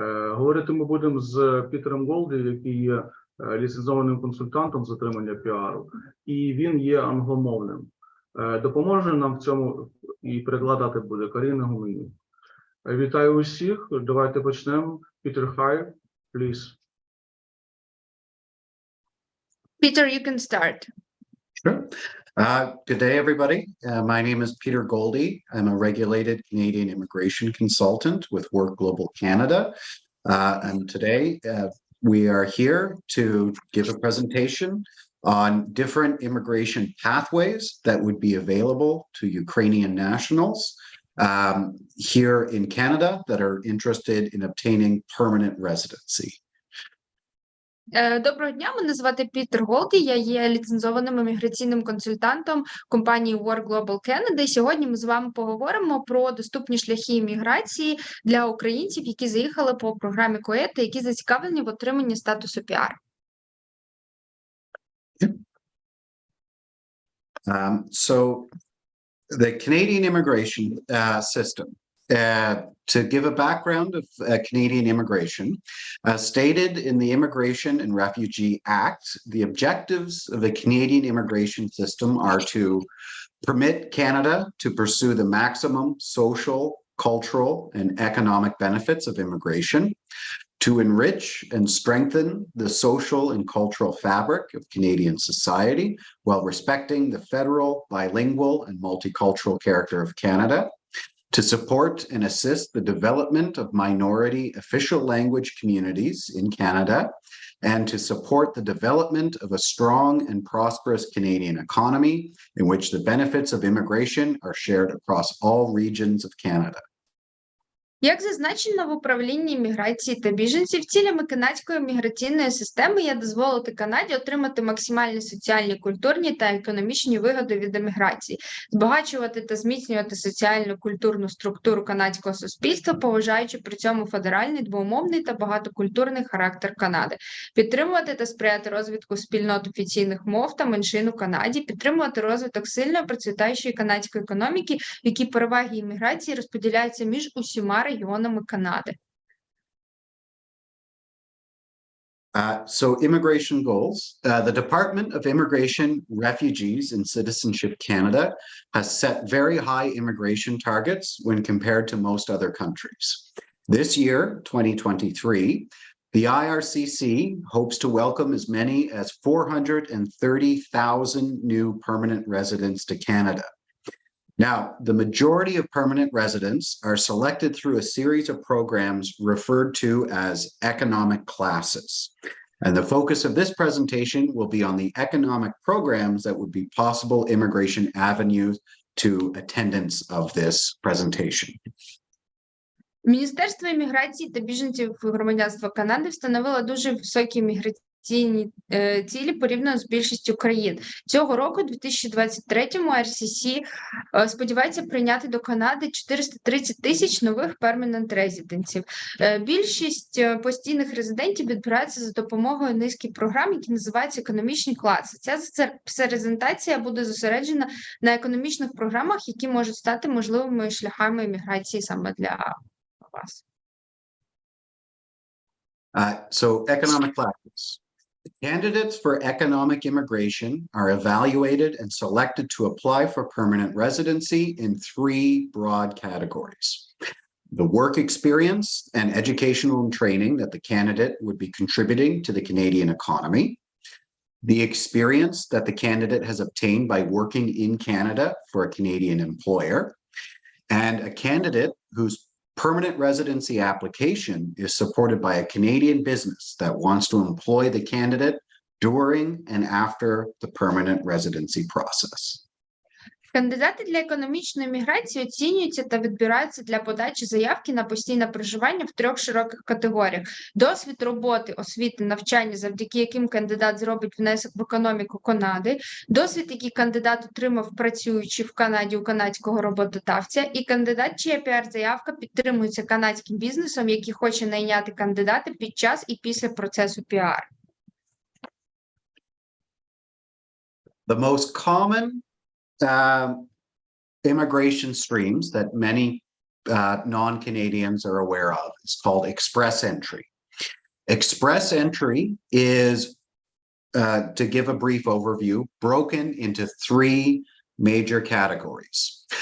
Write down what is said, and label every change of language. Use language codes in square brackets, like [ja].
[uk] Говорити ми будемо з Пітером Голді, який є ліцензованим консультантом з отримання піару, і він є англомовним. Допоможе нам в цьому і перекладати буде Каріна Гуменюк. Вітаю усіх, давайте почнемо. [en] Пітер, hi, please. Peter, you can start. Sure. Good day, everybody. My name is Peter Goldie. I'm a regulated Canadian immigration consultant with Work Global Canada. And today we are here to give a presentation on different immigration pathways that would be available to Ukrainian nationals here in Canada that are interested in obtaining permanent residency. [uk] Доброго дня, мене звати Пітер Голді, я є ліцензованим імміграційним консультантом компанії Work Global Canada. І сьогодні ми з вами поговоримо про доступні шляхи імміграції для українців, які заїхали по програмі КОЕТ, які зацікавлені в отриманні статусу піар. [en] So the Canadian immigration system. To give a background of Canadian immigration, stated in the Immigration and Refugee Act, the objectives of the Canadian immigration system are to permit Canada to pursue the maximum social, cultural, and economic benefits of immigration, to enrich and strengthen the social and cultural fabric of Canadian society while respecting the federal, bilingual, and multicultural character of Canada, to support and assist the development of minority official language communities in Canada, and to support the development of a strong and prosperous Canadian economy in which the benefits of immigration are shared across all regions of Canada. [uk] Як зазначено в управлінні імміграції та біженців, цілями канадської міграційної системи є дозволити Канаді отримати максимальні соціальні, культурні та економічні вигоди від еміграції, збагачувати та зміцнювати соціальну культурну структуру канадського суспільства, поважаючи при цьому федеральний, двомовний та багатокультурний характер Канади, підтримувати та сприяти розвитку спільнот офіційних мов та меншин у Канаді, підтримувати розвиток сильної процвітаючої канадської економіки, в якій переваги імміграції розподіляються між усіма регіонами Канади. [en] So immigration goals. The Department of Immigration, Refugees and Citizenship Canada has set very high immigration targets when compared to most other countries. This year, 2023, the IRCC hopes to welcome as many as 430,000 new permanent residents to Canada. Now, the majority of permanent residents are selected through a series of programs referred to as economic classes. And the focus of this presentation will be on the economic programs that would be possible immigration avenues to attendance of this presentation. [uk] Міністерство імміграції та біженців громадянства Канади встановило дуже високі міграційні цілі порівняно з більшістю країн. Цього року, 2023-му, RCC сподівається прийняти до Канади 430 тисяч нових перманент резидентів. Більшість постійних резидентів відбираються за допомогою низки програм, які називаються економічні класи. Ця презентація буде зосереджена на економічних програмах, які можуть стати можливими шляхами імміграції саме для вас. [en] So economic classes. Candidates for economic immigration are evaluated and selected to apply for permanent residency in three broad categories: the work experience and educational and training that the candidate would be contributing to the Canadian economy, the experience that the candidate has obtained by working in Canada for a Canadian employer, and a candidate whose permanent residency application is supported by a Canadian business that wants to employ the candidate during and after the permanent residency process. [uk] Кандидати для економічної міграції оцінюються та відбираються для подачі заявки на постійне проживання в 3 широких категоріях: досвід роботи, освіти, навчання, завдяки яким кандидат зробить внесок в економіку Канади, досвід, який кандидат отримав, працюючи в Канаді у канадського роботодавця, і кандидат, чия піар-заявка підтримується канадським бізнесом, який хоче найняти кандидата під час і після процесу піар. [en] The most common immigration streams that many non-Canadians are aware of is called express entry. Express entry is, to give a brief overview, broken into 3 major categories.